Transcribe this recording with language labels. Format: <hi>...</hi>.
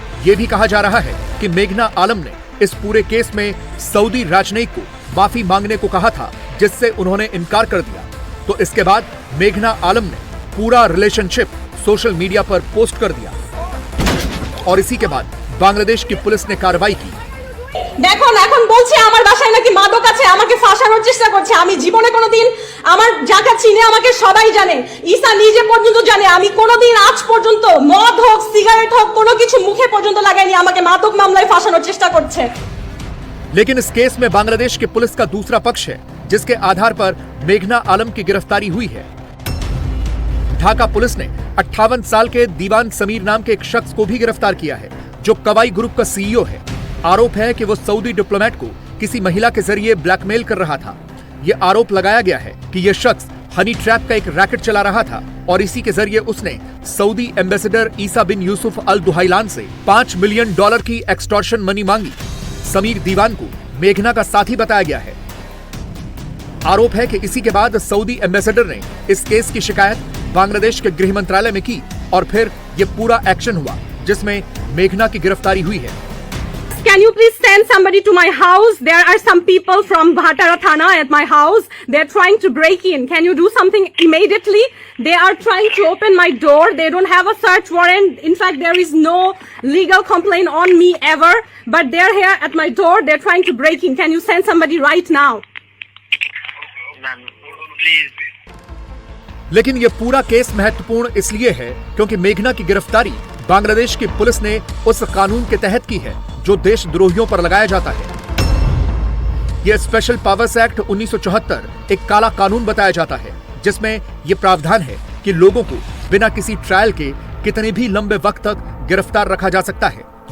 <hi>ये भी कहा जा रहा है कि मेघना आलम ने इस पूरे केस में सऊदी राजनयिक को माफी मांगने को कहा था, जिससे उन्होंने इनकार कर दिया। तो इसके बाद मेघना आलम ने पूरा रिलेशनशिप सोशल मीडिया पर पोस्ट कर दिया और इसी के बाद बांग्लादेश की पुलिस ने कार्रवाई की।</hi> <bn>দেখুন এখন বলছে আমার বাসায় নাকি মাদক আছে, আমাকে ফাঁসানোর চেষ্টা করছে। আমি জীবনে কোনোদিন আমার যাকে চিনে আমাকে সবাই জানে, ঈসা নিজে পর্যন্ত জানে আমি কোনোদিন আজ পর্যন্ত মদ হোক সিগারেট হোক কোনো কিছু মুখে পর্যন্ত লাগাইনি। আমাকে মাদক মামলায় ফাঁসানোর চেষ্টা করছে।</bn> <hi>लेकिन इस केस में बांग्लादेश की पुलिस का दूसरा पक्ष है, जिसके आधार पर मेघना आलम की गिरफ्तारी हुई है। ढाका पुलिस ने 58 साल के दीवान समीर नाम के एक शख्स को भी गिरफ्तार किया है, जो कवाई ग्रुप का सीईओ है। आरोप है कि वो सऊदी डिप्लोमेट को किसी महिला के जरिए ब्लैकमेल कर रहा था। ये आरोप लगाया गया है कि यह शख्स हनी ट्रैप का एक रैकेट चला रहा था और इसी के जरिए उसने सऊदी एम्बेसडर ईसा बिन यूसुफ अल दुहाइलान से $5 मिलियन की एक्सटॉर्शन मनी मांगी। समीर दीवान को मेघना का साथी बताया गया है। आरोप है कि इसी के बाद सऊदी एम्बेसडर ने इस केस की शिकायत बांग्लादेश के गृह मंत्रालय में की और फिर यह पूरा एक्शन हुआ, जिसमें मेघना की गिरफ्तारी हुई है।</hi> <en>Can you please send somebody to my house? There are some people from Bhatara Thana at my house. They're trying to break in. Can you do something immediately? They are trying to open my door. They don't have a search warrant. In fact, there is no legal complaint on me ever. But they're here at my door. They're trying to break in. Can you send somebody right now? Ma'am, please.</en> <hi>लेकिन यह पूरा case महत्वपूर्ण इसलिए है क्योंकि मेघना की गिरफ्तारी बांग्लादेश की पुलिस ने उस कानून के तहत की है जो देशद्रोहियों पर लगाया जाता है। यह स्पेशल पावर्स एक्ट 1974 एक काला कानून बताया जाता है, जिसमें यह प्रावधान है कि लोगों को बिना किसी ट्रायल के कितने भी लंबे वक्त तक गिरफ्तार रखा जा सकता है।</hi>